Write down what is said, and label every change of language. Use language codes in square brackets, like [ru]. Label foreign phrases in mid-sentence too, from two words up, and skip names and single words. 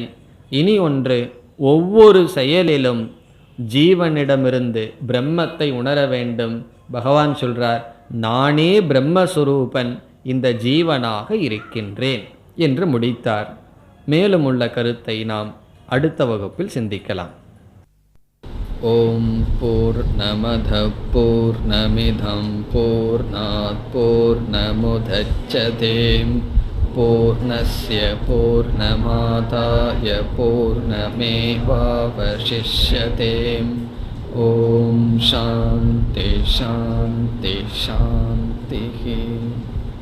[ta] இனி ஒன்று, ஒவ்வொரு செயலிலும் ஜீவனிடமிருந்து பிரம்மத்தை உணர வேண்டும். பகவான் சொல்றார், நானே பிரம்மஸ்வரூபன், இந்த ஜீவனாக இருக்கின்றேன் என்று முடித்தார். மேலும் உள்ள கருத்தை நாம் அடுத்த வகுப்பில் சிந்திக்கலாம். [sa] ॐ पूर्णमदः पूर्णमिदं पूर्णात् पूर्णमुदच्यते पूर्णस्य पूर्णमादाय पूर्णमेवावशिष्यते. ॐ शान्तिः शान्तिः शान्तिः.